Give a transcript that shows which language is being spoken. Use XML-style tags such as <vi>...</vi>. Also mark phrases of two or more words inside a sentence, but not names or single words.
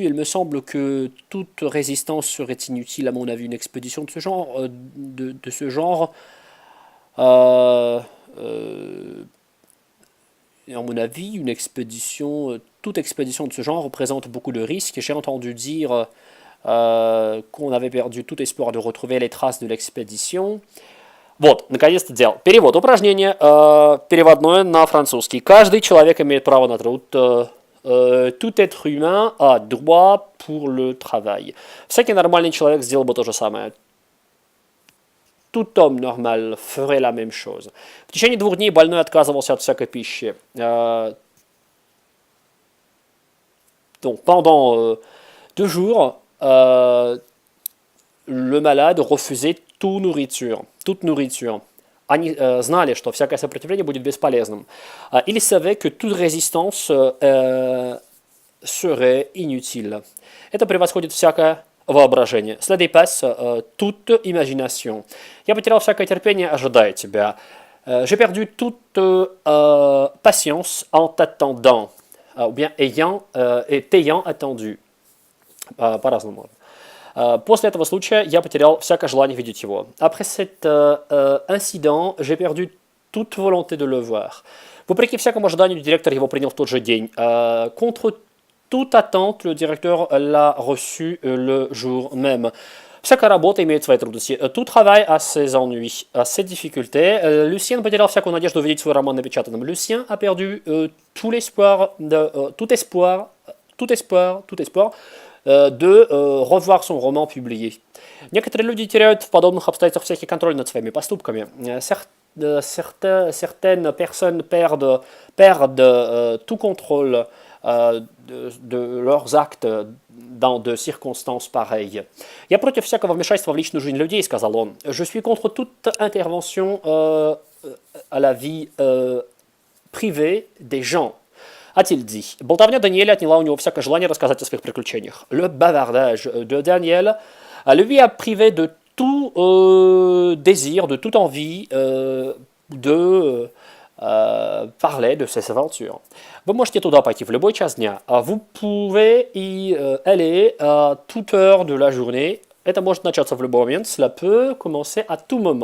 <fr>Il me semble que toute résistance serait inutile, à mon avis, une expédition de ce genre, et à mon avis, toute expédition de ce genre représente beaucoup de risques. J'ai entendu dire qu'on avait perdu tout espoir de retrouver les traces de l'expédition.</fr> <ru>Вот, наконец-то дело. Перевод упражнения, переводное на французский. Каждый человек имеет право на труд.</ru> <fr>Tout être humain a droit pour le travail.</fr> <ru>Всякий нормальный человек сделал бы то же самое.</ru> <fr>Tout homme normal ferait la même chose.</fr> <ru>В течение 2 дней больной отказывался от всякой пищи.</ru> <fr>Donc, pendant 2 jours, le malade refusait toute nourriture.</fr> <ru>Они знали, что всякое сопротивление будет бесполезным.</ru> <fr>Ils savaient que toute résistance serait inutile.</fr> <ru>Это превосходит всякое воображение.</ru> <fr>Cela dépasse toute imagination.</fr> <ru>Я потерял всякое терпение, ожидая тебя.</ru> <fr>J'ai perdu toute patience en t'attendant. Ou bien t'ayant attendu.</fr> <ru>По-разному. После этого случая я потерял всякое желание видеть его.</ru> <fr>Après cet incident, j'ai perdu toute volonté de le voir.</fr> <ru>Вопреки всякому ожиданию, директор его принял в тот же день.</ru> <fr>Contre toute attente, le directeur l'a reçu le jour même.</fr> <ru>Всякая работа имеет свои трудности.</ru> <fr>Tout travail a ses ennuis, a ses difficultés.</fr> <ru>Lucien потерял всякую надежду увидеть свой роман напечатанным.</ru> <fr>Lucien a perdu tout espoir de revoir son roman publié.</fr> <ru>Некоторые люди теряют в подобных обстоятельствах всякий контроль над своими поступками.</ru> <fr>Certaines personnes perdent tout contrôle de leurs actes dans de circonstances pareilles.</fr> <ru>Я против всякого вмешательства в личную жизнь людей, сказал он.</ru> <fr>Je suis contre toute intervention à la vie privée des gens. A-t-il dit.</fr> <ru>Болтовня Даниэля отняла у него всякое желание рассказать о своих приключениях.</ru> <fr>Le bavardage de Daniel lui a privé de tout désir, de toute envie de parler de ses aventures.</fr> <ru>Vous можете туда пойти в любой час дня.</ru> <fr>Vous pouvez y aller à toute heure de la journée.</fr> <ru>Это может начаться в любой момент.</ru> <fr>Cela peut commencer à tout moment.</fr>